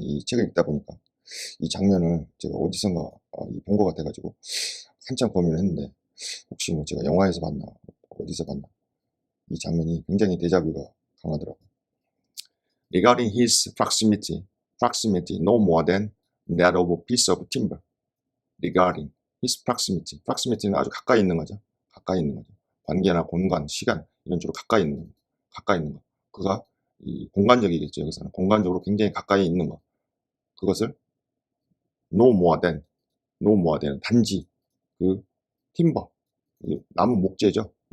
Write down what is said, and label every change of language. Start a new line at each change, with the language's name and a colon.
Korean: 이 책을 읽다 보니까 이 장면을 제가 어디선가 본 것 같아가지고 한참 고민을 했는데 혹시 뭐 제가 영화에서 봤나 어디서 봤나, 이 장면이 굉장히 데자뷰가 강하더라고요.
English: Regarding his proximity no more than that of a piece of timber. Regarding his proximity
Korean: 는 아주 가까이 있는 거죠. 관계나 공간, 시간 이런 쪽으로 가까이 있는 거. 그가 이 공간적이겠죠. 여기서는 공간적으로 굉장히 가까이 있는 것. 그것을
English: no more than
Korean: 단지 그 timber, 나무 목재죠.